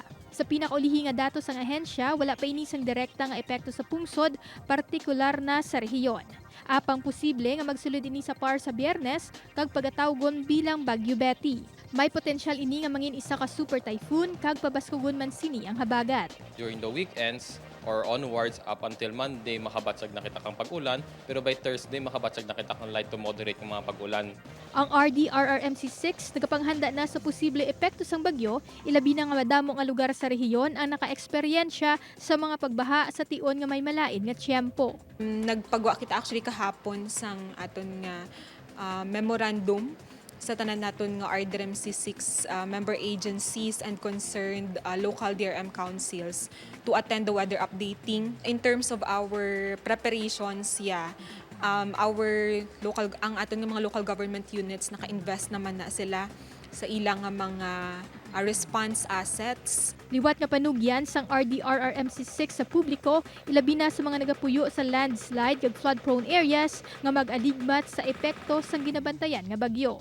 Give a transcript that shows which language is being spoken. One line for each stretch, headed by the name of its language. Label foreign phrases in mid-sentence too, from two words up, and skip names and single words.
Hiligaynon: Sa pinakaulihi nga datos sang ahensya, wala pa ini sang direkta nga epekto sa pungsod, partikular na sa rehiyon. Apang posible nga magsulod ini sa PAR sa Biyernes kag pagatawgon bilang Bagyo Betty. May potensyal ini nga mangin isa ka super typhoon kag pabaskugon man sini ang habagat.
English: During the weekends or onwards up until Monday,
Kinaray-a: makabatsag na kita kang pag-ulan. Pero by Thursday, makabatsag na kita kang
English: light to moderate
Kinaray-a: ng mga pag-ulan.
Hiligaynon: Ang RDRRMC-6 nagapanghanda na sa posible epekto sang bagyo, ilabi na nga madamo nga lugar sa rehiyon ang naka-eksperyensya sa mga pagbaha sa tion nga may malain nga tiyempo. Nagpagwa kita actually kahapon sang aton nga memorandum sa tanan naton nga RDRMC-6
English: member agencies and concerned local DRM councils to attend the weather updating. In terms of our preparations,
Hiligaynon: ang aton nga mga local government units naka-invest naman na sila sa ilang nga mga
English: response assets.
Hiligaynon: Liwat nga panugyan sang RDRRMC-6 sa publiko, ilabi na sa mga nagapuyo sa landslide kag
English: flood-prone areas
Hiligaynon: nga mag-aligmat sa epekto sang ginabantayan nga bagyo.